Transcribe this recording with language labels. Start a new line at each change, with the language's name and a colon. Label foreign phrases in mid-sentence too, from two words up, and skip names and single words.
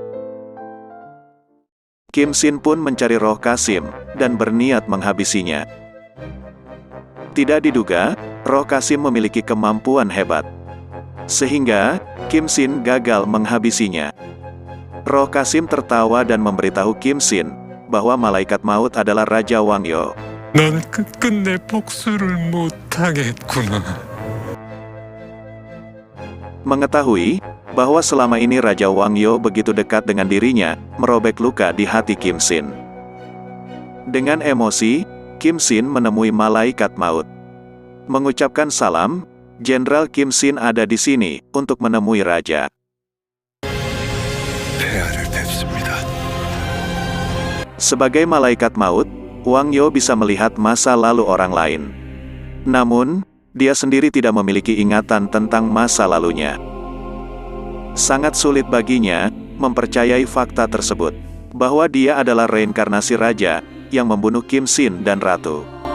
Indonesian: Kim Sin pun mencari roh Kasim dan berniat menghabisinya. Tidak diduga, roh Kasim memiliki kemampuan hebat, sehingga Kim Sin gagal menghabisinya. Roh Kasim tertawa dan memberitahu Kim Sin bahwa malaikat maut adalah Raja Wang Yo.
Korean: 넌 끝끝내 복수를 못하겠구나.
Indonesian: Mengetahui bahwa selama ini Raja Wang Yo begitu dekat dengan dirinya, merobek luka di hati Kim Sin. Dengan emosi, Kim Sin menemui malaikat maut. Mengucapkan salam, Jenderal Kim Sin ada di sini untuk menemui Raja.
Korean: 폐하를 뵙습니다.
Indonesian: Sebagai malaikat maut, Wang Yo bisa melihat masa lalu orang lain. Namun, dia sendiri tidak memiliki ingatan tentang masa lalunya. Sangat sulit baginya mempercayai fakta tersebut, bahwa dia adalah reinkarnasi raja yang membunuh Kim Sin dan Ratu.